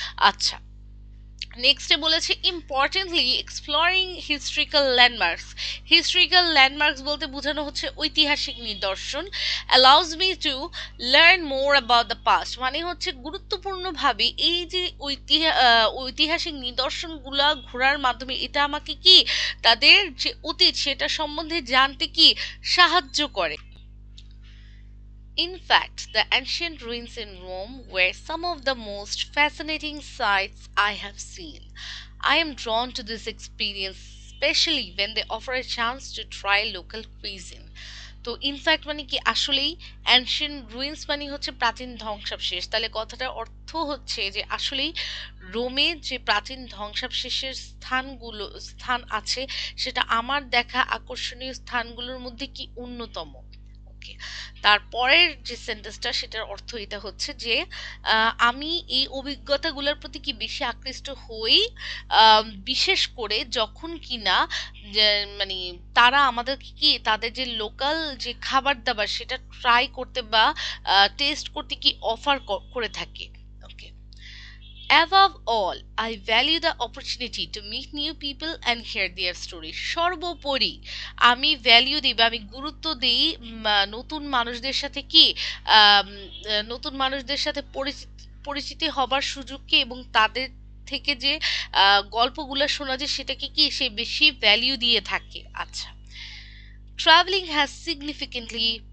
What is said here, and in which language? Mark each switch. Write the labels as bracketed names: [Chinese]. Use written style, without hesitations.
[Bangla] আচ্ছা, নেক্সটে বলেছে [English] importantly exploring historical landmarks, [Bangla] historical landmarks বলতে বোঝানো হচ্ছে ঐতিহাসিক নিদর্শন, [English] allows me to learn more about the past, [Bangla] মানে হচ্ছে গুরুত্বপূর্ণভাবে এই যে ঐতিহাসিক নিদর্শনগুলা ঘোরার মাধ্যমে এটা আমাকে কি তাদের যে অতীত সেটা সম্বন্ধে জানতে কি সাহায্য করে। [English] In fact, the ancient ruins in Rome were some of the most fascinating sights I have seen. I am drawn to this experience, especially when they offer a chance to try local cuisine. [Bangla] তো in fact মানে কি আসলেই ancient ruins মানে হচ্ছে প্রাচীন ধ্বংসাবশেষ, তাহলে কথাটার অর্থ হচ্ছে যে আসলেই রোমে যে প্রাচীন ধ্বংসাবশেষের স্থান আছে সেটা আমার দেখা আকর্ষণীয় স্থানগুলোর মধ্যে কি অন্যতম। ওকে, তারপরের যে সেন্টেন্সটা সেটার অর্থ এটা হচ্ছে যে আমি এই অভিজ্ঞতাগুলোর প্রতি কি বেশি আকৃষ্ট হই, বিশেষ করে যখন কিনা যে মানে তারা আমাদেরকে কি তাদের যে লোকাল যে খাবার দাবার সেটা ট্রাই করতে বা টেস্ট করতে কি অফার করে থাকে। [English] Okay, above all, I value the opportunity to meet new people and hear their stories. [Bangla] সর্বোপরি আমি ভ্যালিউ দিই বা আমি গুরুত্ব দিই নতুন মানুষদের সাথে কি নতুন মানুষদের সাথে পরিচিতি হবার সুযোগকে, এবং তাদের থেকে যে গল্পগুলো শোনা যায় সেটাকে কি সে বেশি ভ্যালিউ দিয়ে থাকে। আচ্ছা, [English] traveling has significantly